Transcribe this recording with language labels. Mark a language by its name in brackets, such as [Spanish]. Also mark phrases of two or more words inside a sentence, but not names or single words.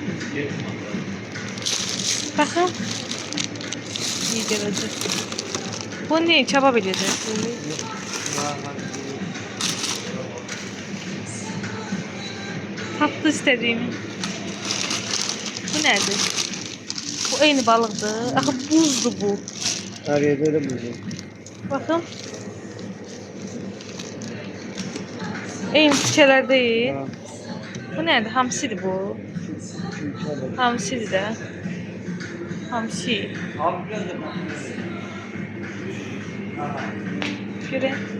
[Azerbaijani] Baxın. İyi gələcək. [Turkish] Bu ne? [Azerbaijani] Kebab eləyəcək. Tapdı istədiyimi. Bu nədir? Bu eyni balıqdır. Axı buzdur bu. [Turkish] Her yerde de buldum. [Azerbaijani] Baxın. Eyni tikələr deyil. Ha. Bu nədir? Hamsidir bu. Hamsidir də. Hamsi. [Turkish] Abi biraz da [Azerbaijani] Görək.